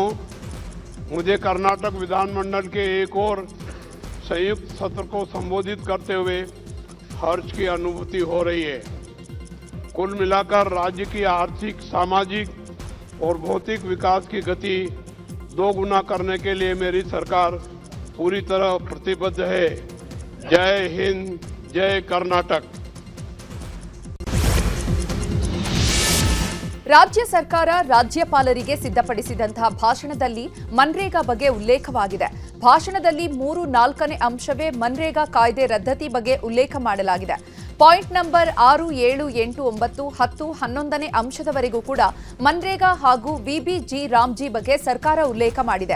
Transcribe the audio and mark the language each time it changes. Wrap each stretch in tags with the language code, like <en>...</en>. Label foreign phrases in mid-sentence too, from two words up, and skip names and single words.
<hi>मुझे कर्नाटक विधानमंडल के एक और संयुक्त सत्र को संबोधित करते हुए हर्ष की अनुभूति हो रही है। कुल मिलाकर राज्य की आर्थिक, सामाजिक और भौतिक विकास की गति दोगुना करने के लिए मेरी सरकार पूरी तरह प्रतिबद्ध है। जय हिंद, जय कर्नाटक।</hi> <kn>ರಾಜ್ಯ ಸರ್ಕಾರ ರಾಜ್ಯಪಾಲರಿಗೆ ಸಿದ್ಧಪಡಿಸಿದಂತಹ ಭಾಷಣದಲ್ಲಿ ಮನ್ರೇಗಾ ಬಗ್ಗೆ ಉಲ್ಲೇಖವಾಗಿದೆ. ಭಾಷಣದಲ್ಲಿ 3/4 ಅಂಶವೇ ಮನ್ರೇಗಾ ಕಾಯ್ದೆ ರದ್ದತಿ ಬಗ್ಗೆ ಉಲ್ಲೇಖ ಮಾಡಲಾಗಿದೆ.</kn> <en>point number</en> <kn>6, 7, 8, 9, 10, 11ನೇ ಅಂಶದವರೆಗೂ ಕೂಡ ಮನ್ರೇಗಾ ಹಾಗೂ ವಿಬಿಜಿ ರಾಮ್ಜಿ ಬಗ್ಗೆ ಸರ್ಕಾರ ಉಲ್ಲೇಖ ಮಾಡಿದೆ.</kn>